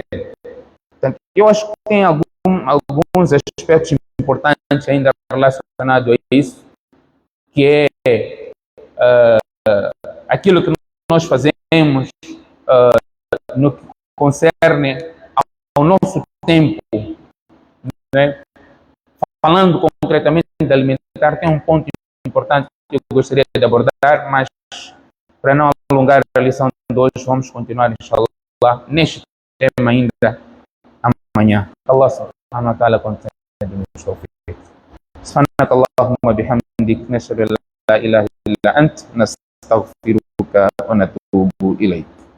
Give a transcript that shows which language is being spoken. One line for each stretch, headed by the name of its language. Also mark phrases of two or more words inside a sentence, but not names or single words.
Portuguese: Portanto, eu acho que tem alguns aspectos importantes ainda relacionados a isso, que é aquilo que nós fazemos no que concerne ao nosso tempo, né? Falando concretamente de alimentar, tem um ponto importante que eu gostaria de abordar, mas para não alongar a lição de hoje, vamos continuar, inshallah, neste tema ainda amanhã.
Arabic: الله سبحانه وتعالى concede-nos tawfiq. سبحانك اللهم وبحمدك نشهد أن لا إله إلا أنت نستغفرك ونتوب إليك.